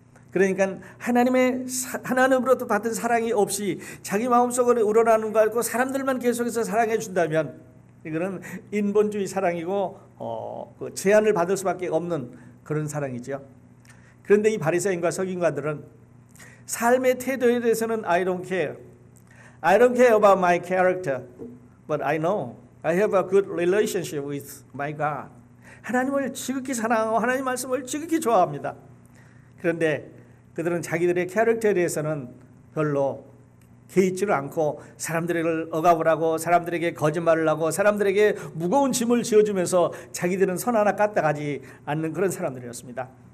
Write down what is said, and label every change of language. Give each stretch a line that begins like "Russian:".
Korean: 그러니까 하나님으로부터 받은 사랑이 없이 자기 마음속으로 우러나는 거 알고 사람들만 계속해서 사랑해 준다면 이거는 인본주의 사랑이고 그 제한을 받을 수밖에 없는 그런 사랑이죠. 그런데 이 바리새인과 서기관들은 삶의 태도에 대해서는 I don't care.
English: I don't care about my character, but I know I have a good relationship with my God.
Korean: 하나님을 지극히 사랑하고 하나님 말씀을 지극히 좋아합니다. 그런데 그들은 자기들의 캐릭터에 대해서는 별로 개의치를 않고 사람들을 억압을 하고 사람들에게 거짓말을 하고 사람들에게 무거운 짐을 지어주면서 자기들은 선 하나 까딱하지 않는 그런 사람들이었습니다.